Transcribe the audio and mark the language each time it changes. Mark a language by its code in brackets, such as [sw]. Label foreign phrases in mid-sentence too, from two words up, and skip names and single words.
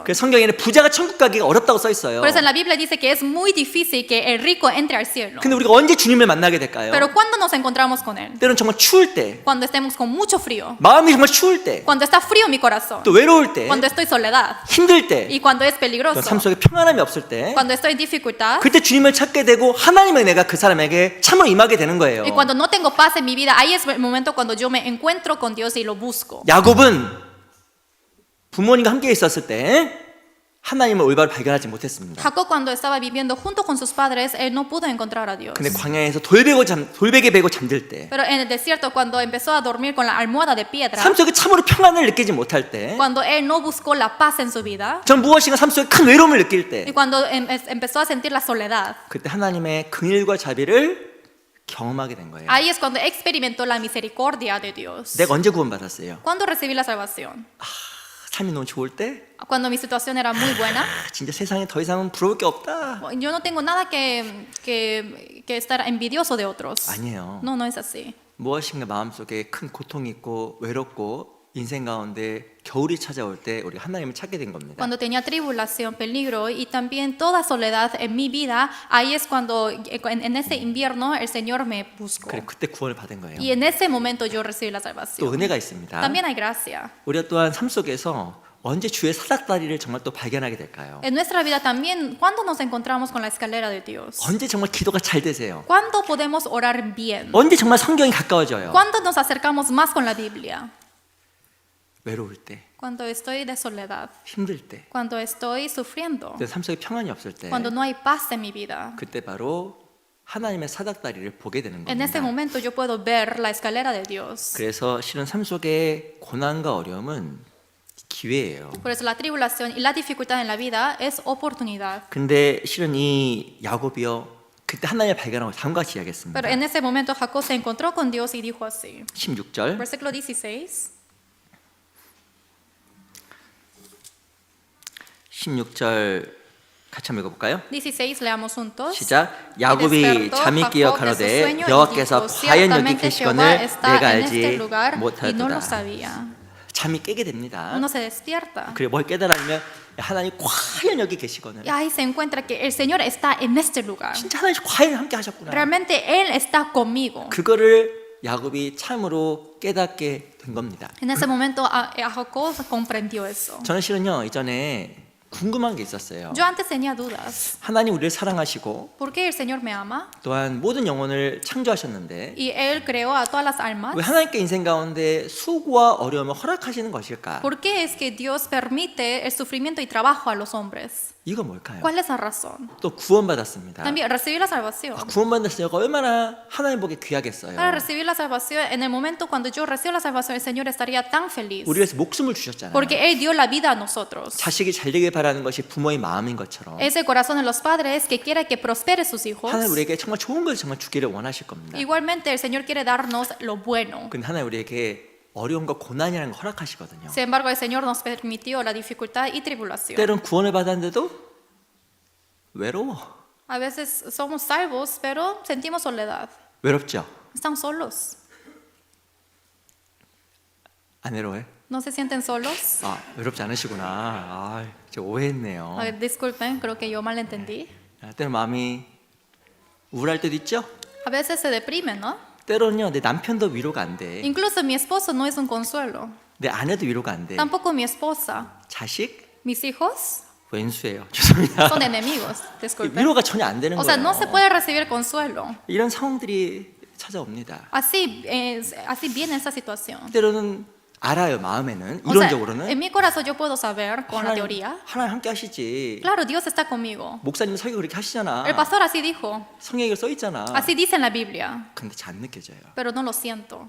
[ko] 그래서 성경에는 부자가 천국 가기가 어렵다고 써 있어요. [es] Por eso en la Biblia dice que es muy difícil que el rico entre al cielo. [ko] 근데 우리가 언제 주님을 만나게 될까요? [es] Pero ¿cuándo nos encontramos con Él? [ko] 때로는 정말 추울 때, [es] Cuando estemos con mucho frío. [ko] 마음이 정말 추울 때, [es] Cuando está frío mi corazón. [ko] 또 외로울 때, [es] Cuando estoy soledad. [ko] 힘들 때, [es] Y cuando es [ko] 또 [es] peligroso. [ko] 삶 속에 평안함이 없을 때, [es] Cuando estoy en dificultad. [ko] 그때 주님을 찾게 되고 하나님의 은혜가 그 사람에게 참으로 임하게 되는 거예요. [es] Y cuando no tengo paz en mi vida, ahí es el momento cuando yo me encuentro con Dios y lo busco. [ko] 야곱은 부모님과 함께 있었을 때 하나님을 올바로 발견하지 못했습니다. [es] Jacob cuando estaba viviendo junto con sus padres, él no pudo encontrar a Dios. [ko] 근데 광야에서 돌베개 베고 잠들 때, [es] Pero en el desierto cuando empezó a dormir con la almohada de piedra, [ko] 삶 속에 참으로 평안을 느끼지 못할 때, [es] cuando él no buscó la paz en su vida, [ko] 전 무엇인가 삶 속에 큰 외로움을 느낄 [es] y [ko] 때, [es] cuando empezó a sentir la soledad, [ko] 그때 하나님의 긍휼과 자비를 경험하게 된 거예요. [es] ahí es cuando experimentó la misericordia de Dios. [ko] 내가 언제 구원받았어요? [es] ¿Cuándo recibí la salvación? [ko] 삶이 너무 좋을 때, [es] Cuando mi situación era muy buena. [ko] 진짜 세상에 더 이상은 부러울 게 없다. [es] Yo no tengo nada que estar envidioso de otros. [ko] 아니에요. [es] No, no es así. [ko] 무엇인가 마음속에 큰 고통이 있고 외롭고 인생 가운데 겨울이 찾아올 때 우리가 하나님을 찾게 된 겁니다. [es] Cuando tenía tribulación, peligro y también toda soledad en mi vida, ahí es cuando en ese invierno el Señor me buscó. [ko] 그래, 그때 구원을 받은 거예요. [es] Y en ese momento yo recibí la [ko] 또 [es] salvación. [ko] 은혜가 있습니다. [es] También hay gracia. [ko] 우리가 또한 삶 속에서 언제 주의 사닥다리를 정말 또 발견하게 될까요? [es] En nuestra vida también, ¿cuándo nos encontramos con la escalera de Dios? [ko] 언제 정말 기도가 잘 되세요? [es] ¿Cuándo podemos orar bien? [ko] 언제 정말 성경이 가까워져요? [es] ¿Cuándo nos acercamos más con la Biblia? [ko] 외로울 때, [es] Cuando estoy de soledad, [ko] 힘들 때, [es] cuando estoy sufriendo, [ko] 내 삶 속에 평안이 없을 때, [es] cuando no hay paz en mi vida. [ko] 그때 바로 하나님의 사닥다리를 보게 되는 [es] En ese [ko] 겁니다. [es] momento yo puedo ver la escalera de Dios. [ko] 그래서 실은 삶 속의 고난과 어려움은 기회예요. [es] Por eso la tribulación y la dificultad en la vida es oportunidad. [ko] 근데 실은 이 야곱이요, 그때 하나님을 발견하고 다음과 같이 이야기했습니다. [es] Pero en ese momento Jacob se encontró con Dios y dijo así. [ko] 16절, [es] Versículo 16. [ko] 16절 같이 한번 읽어볼까요? [es] 16 leamos juntos. [ko] 시작. 야곱이 잠이 깨어 가로되 여호와께서 과연 여기 계시거늘 내가 알지 [es] y no lo [ko] 못하였도다. [es] sabía. [ko] 잠이 깨게 됩니다. [es] Uno se despierta. [ko] 그래 뭘 깨달으면 하나님 과연 여기 계시거늘 [es] Y ahí se encuentra que el Señor está en este lugar. [ko] 진짜 하나님 과연 함께 하셨구나. [es] Realmente Él está conmigo. [ko] 그거를 야곱이 참으로 깨닫게 된 겁니다. [es] En ese momento Jacob comprendió eso. [ko] 저는 실은요 이전에 궁금한 게 있었어요. [es] Yo antes tenía dudas. [ko] 하나님 우리를 사랑하시고 [es] ¿Por qué el Señor me ama? [ko] 또한 모든 영혼을 창조하셨는데 [es] Y Él creó a todas las almas. [ko] 왜 하나님께 인생 가운데 수고와 어려움을 허락하시는 것일까? [es] ¿Por qué es que Dios permite el sufrimiento y trabajo a los hombres? [ko] 이거 뭘까요? [es] ¿Cuál es la razón? [ko] 또 구원받았습니다. [es] También recibir la salvación. [ko] 구원받는 자가 얼마나 하나님 보기에 귀하겠어요. [es] Para recibir la salvación, en el momento cuando yo recibo la salvación, el Señor estaría tan feliz. [ko] 우리 위해서 목숨을 주셨잖아요. [es] Porque Él dio la vida a nosotros. [ko] 자식이 잘 되길 바라는 것이 부모의 마음인 것처럼 [es] Es el corazón de los padres que quiere que prospere sus hijos. [ko] 하나님 우리에게 정말 좋은 것을 정말 주기를 원하실 겁니다. [es] Igualmente, el Señor quiere darnos lo bueno. [ko] 근데 하나님 우리에게 어려움과 고난이라는 걸 허락하시거든요. [es] Sin embargo, el Señor nos permitió la dificultad y tribulación. [ko] 때론 구원을 받았는데도 외로워. [es] A veces somos salvos, pero sentimos soledad. [ko] 외롭죠? [es] Están solos. [ko] 안 외로워요? [es] ¿No se sienten solos? [ko] 아, 외롭지 않으시구나. 아, 제가 오해했네요. [es] Disculpen, creo que yo malentendí. [ko] 때론 마음이 우울할 때도 있죠? [es] A veces se deprimen, ¿no? [ko] 때로는요, 내 남편도 위로가 안 돼. [es] Incluso mi esposo no es un consuelo. [ko] 내 아내도 위로가 안 돼. [es] Tampoco mi esposa. [ko] 자식? [es] Mis hijos [ko] 웬수예요. 죄송합니다. [es] son enemigos. Disculpen. [ko] 위로가 전혀 안 되는 [es] O sea, [ko] 거예요. [es] no se puede recibir consuelo. [ko] 이런 상황들이 찾아옵니다. [es] Así viene esa situación. [ko] 때로는 알아요, 마음에는. [es] O sea, [ko] 이론적으로는. [es] en mi corazón yo puedo saber con la teoría. [ko] 하나님 함께 하시지. [es] Claro, Dios está conmigo. [ko] 목사님 설교 그렇게 하시잖아. [es] El pastor así dijo. [ko] 성경에 써 있잖아. [es] Así dice en la Biblia. [ko] 근데 잘 안 느껴져요. [es] Pero no lo siento.